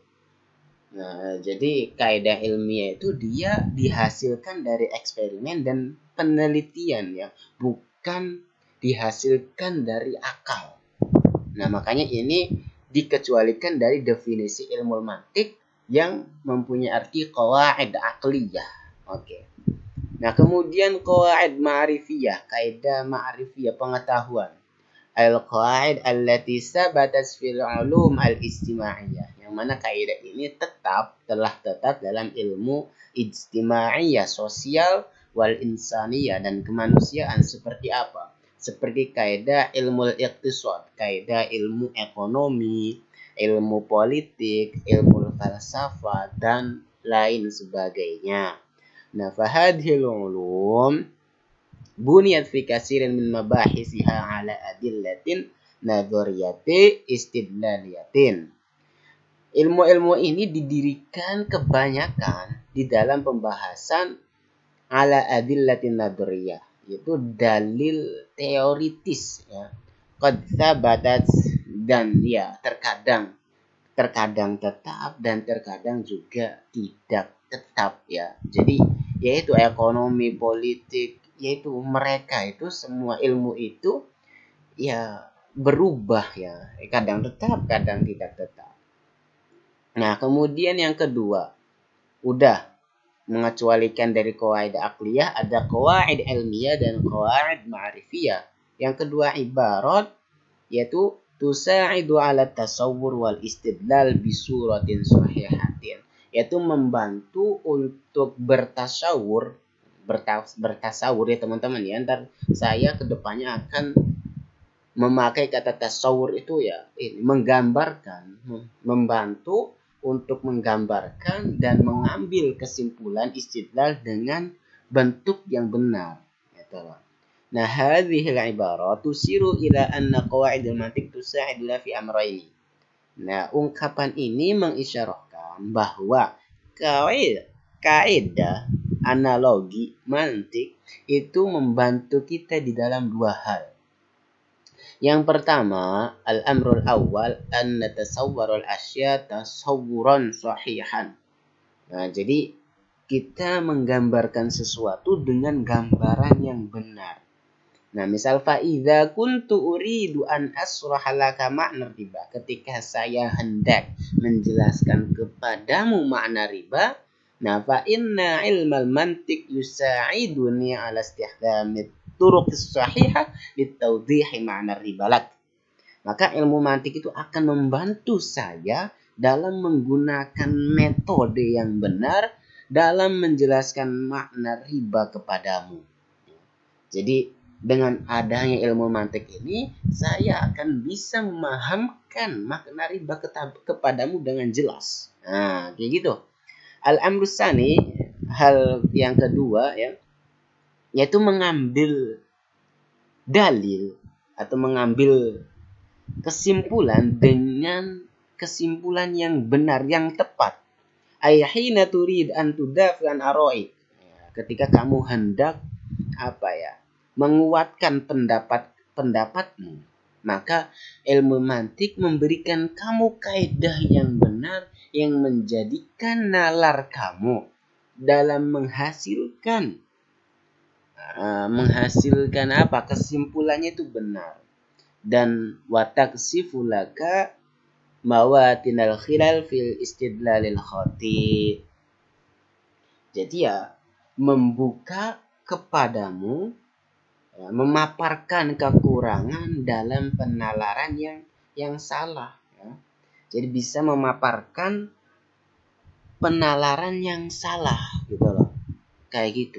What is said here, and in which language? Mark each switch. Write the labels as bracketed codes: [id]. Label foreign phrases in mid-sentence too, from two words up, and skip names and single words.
[id] Nah, jadi kaidah ilmiah itu dia dihasilkan dari eksperimen dan penelitian ya, bukan dihasilkan dari akal. Nah, makanya ini dikecualikan dari definisi ilmu mantik yang mempunyai arti [ar] قواعد عقلية. [id] Oke. Nah, kemudian [ar] قواعد معرفية, [id] kaidah ma'rifiyah pengetahuan. [ar] القواعد التي ثبتت في العلوم الاجتماعية. [id] Yang mana kaidah ini telah tetap dalam ilmu ijtimaiyah, sosial, [ar] والإنسانية, [id] dan kemanusiaan. Seperti apa? Seperti kaidah ilmu iqtisad, kaidah ilmu ekonomi, ilmu politik, ilmu falsafah, dan lain sebagainya. Nah, [ar] فهذه العلوم بنيت في كثير من مباحثها على أدلة نظرية استدلالية. [id] Ilmu-ilmu ini didirikan kebanyakan di dalam pembahasan [ar] على أدلة نظرية, [id] yaitu dalil teoritis ya. [ar] قد ثبتت, [id] dan ya terkadang tetap dan terkadang juga tidak tetap ya. Jadi yaitu ekonomi, politik, yaitu mereka itu semua ilmu itu ya berubah ya, kadang tetap kadang tidak tetap. Nah, kemudian yang kedua, udah mengecualikan dari [ar] قواعد عقلية, [id] ada [ar] قواعد علمية [id] dan [ar] قواعد معرفية. [id] Yang kedua ibarat, yaitu [ar] تساعد على التصور والاستدلال بصورة صحيحة, [id] yaitu membantu untuk bertasawur ya teman-teman ya. Ntar saya kedepannya akan memakai kata tasawur itu ya, menggambarkan, membantu untuk menggambarkan dan mengambil kesimpulan istidlal dengan bentuk yang benar gitu. [ar] Nah, هذه العبارات تشير إلى أن قواعد المنطق تساعد في أمرين. [id] Nah, ungkapan ini mengisyarahkan bahwa kaidah analogi mantik itu membantu kita di dalam dua hal. Yang pertama, [ar] الأمر الأول أن نتصور الأشياء تصورا صحيحا. [id] Nah, jadi kita menggambarkan sesuatu dengan gambaran yang benar. Nah, misal [ar] فإذا كنت أريد أن أشرح لك معنى الربا. [id] Ketika saya hendak menjelaskan kepadamu makna riba, nah [ar] فإن علم المنطق يساعدني على استخدام الطرق الصحيحة لتوضيح معنى الربا لك. [id] Maka ilmu mantik itu akan membantu saya dalam menggunakan metode yang benar dalam menjelaskan makna riba kepadamu. Jadi dengan adanya ilmu mantik ini, saya akan bisa memahamkan makna riba kepadamu dengan jelas. Nah, kayak gitu. [ar] الأمر الثاني, [id] hal yang kedua ya, yaitu mengambil dalil atau mengambil kesimpulan dengan kesimpulan yang benar, yang tepat. [ar] أحينما تريد أن تدافع عن آرائي. [id] Ketika kamu hendak menguatkan pendapatmu, maka ilmu mantik memberikan kamu kaidah yang benar yang menjadikan nalar kamu dalam menghasilkan kesimpulannya itu benar, dan [ar] وتكشف لك مواطن الخلل في الاستدلال الخاطئ. [id] Jadi ya membuka kepadamu, memaparkan kekurangan dalam penalaran yang salah ya. Jadi bisa memaparkan penalaran yang salah gitu loh, kayak gitu.